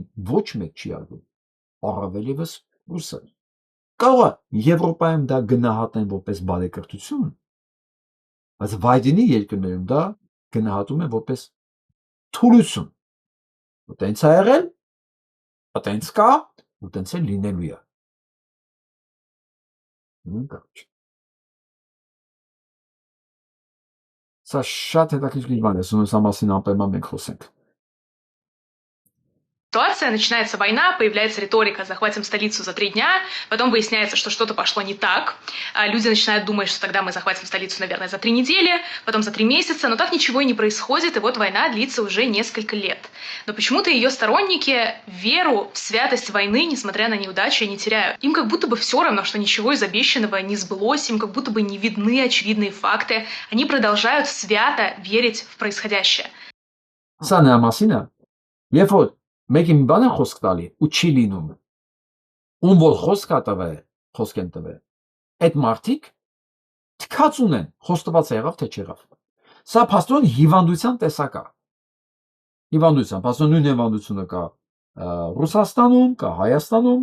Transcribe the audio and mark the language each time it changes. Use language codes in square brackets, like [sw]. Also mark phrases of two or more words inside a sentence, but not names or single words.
[hy] ոչ մեկ չի արվում։ Առավել ևս ռուսը։ Կարող է Եվրոպայում դա գնահատեն որպես բարեկրթություն, բայց վայրենի երկրներում դա գնահատում է որպես թուլություն։ Տենց է եղել, տենց կա, ու տենց է լինելու է։ Սա շատ հետաքրքիր բան է, սա մասին անպայման մենք խոսենք։ [ru] Ситуация, начинается война, появляется риторика «захватим столицу за 3 дня», потом выясняется, что что-то пошло не так, люди начинают думать, что тогда мы захватим столицу, наверное, за 3 недели, потом за 3 месяца, но так ничего и не происходит, и вот война длится уже несколько лет. Но почему-то ее сторонники веру в святость войны, несмотря на неудачи, не теряют. Им как будто бы все равно, что ничего из обещанного не сбылось, им как будто бы не видны очевидные факты, они продолжают свято верить в происходящее. [hy] Մեկի մի բան են խոսք տալի ու չի լինում։ Ում որ խոսք են տվել, այդ մարդիկ թքած ունեն, խոստված եղավ թե չեղավ։ Սա փաստորեն հիվանդության տեսակ է։ Փաստորեն նույն հիվանդությունը կա Ռուսաստանում, կա Հայաստանում,